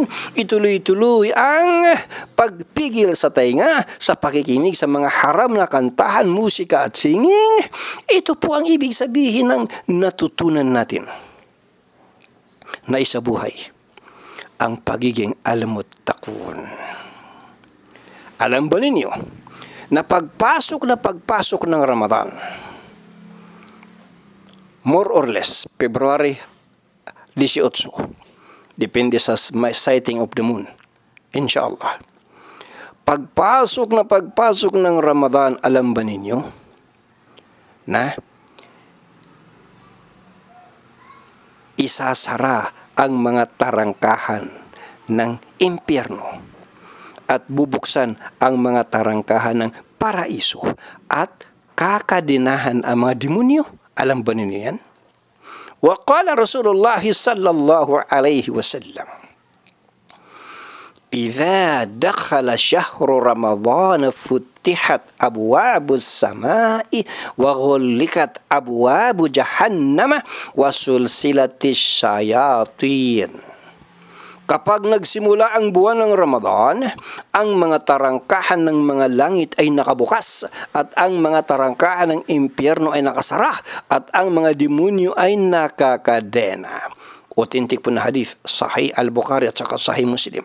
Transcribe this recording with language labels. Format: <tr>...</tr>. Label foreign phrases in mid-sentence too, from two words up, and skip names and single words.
<tl>Ituloy-tuloy ang pagpigil sa tainga sa pakikinig sa mga haram na kantahan, musika at singing. Ito po ang ibig sabihin ng natutunan natin na isabuhay ang pagiging alamut takwon. Alam ba ninyo na pagpasok ng Ramadan,</tl> <en>more or less,</en> <tl>February 18, depende sa</tl> <en>sighting of the moon, inshallah.</en> <tl>Pagpasok ng Ramadan, alam ba ninyo na isasara ang mga tarangkahan ng impyerno at bubuksan ang mga tarangkahan ng paraiso at kakadinahan ang mga demonyo. Alam ba ninyo yan?</tl> <ar>وقال رسول الله صلى الله عليه وسلم, إذا دخل شهر رمضان فتحت أبواب السماء وغلقت أبواب جهنم وسلسلة الشياطين.</ar> <tl>Kapag nagsimula ang buwan ng Ramadan, ang mga tarangkahan ng mga langit ay nakabukas at ang mga tarangkahan ng impyerno ay nakasara at ang mga demonyo ay nakakadena. Authentic po na hadith, Sahih Al-Bukhari at saka Sahih Muslim.</tl>